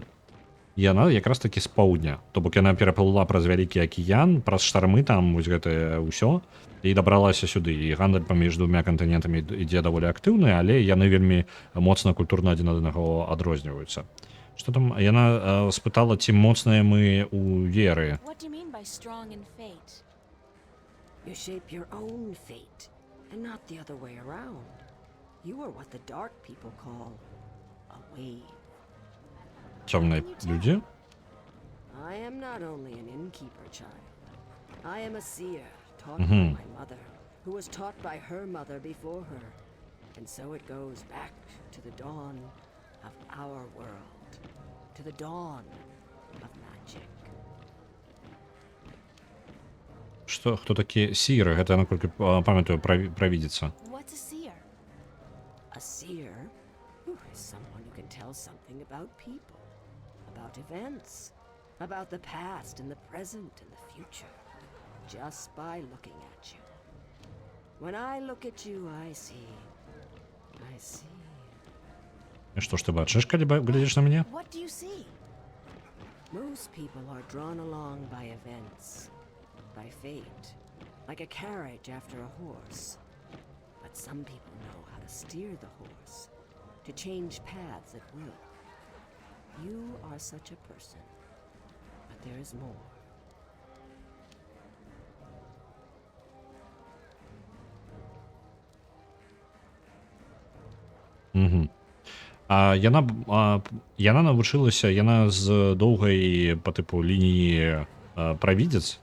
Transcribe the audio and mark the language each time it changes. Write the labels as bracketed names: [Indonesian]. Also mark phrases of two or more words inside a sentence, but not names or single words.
[Belarusian] Яна якраз такі з паўдня, то бок яна пераплыла праз вялікі акіян, праз штармы там вось гэтае ўсё і дабралася сюды. І гандаль паміж двумя кантынентамі ідзе даволі актыўны, але яны вельмі моцна культурна адзін ад аднаго адрозніваюцца. Што там яна спытала, ці моцныя мы ў веры. [English] What do you mean by strong in fate? You shape your own fate, and not the other way around. You are what the dark people call a wave. [Belarusian] Цёмныя людзі? [English] I am not only an innkeeper, child. I am a seer, taught by my mother, who was taught by her mother before her. And so it goes back to the dawn of our world, to the dawn of magic. [Belarusian] Што, хто такі сіры? Гэта, наколькі памятаю, правідзіцца. [English] What's a seer? A seer is someone who can tell something about people, about events, about the past and the present and the future, just by looking at you. When I look at you, I see. [Belarusian] І што ж ти бачиш, калі глядзіш на мяне? [English] What do you see? Most people are drawn along by events, by fate, like a carriage after a horse. But some people know how to steer the horse, to change paths at will. You are such a person, but there is more. Угу. [Belarusian] Яна навучылася, яна з доўгай па тыпу лініі правідзец.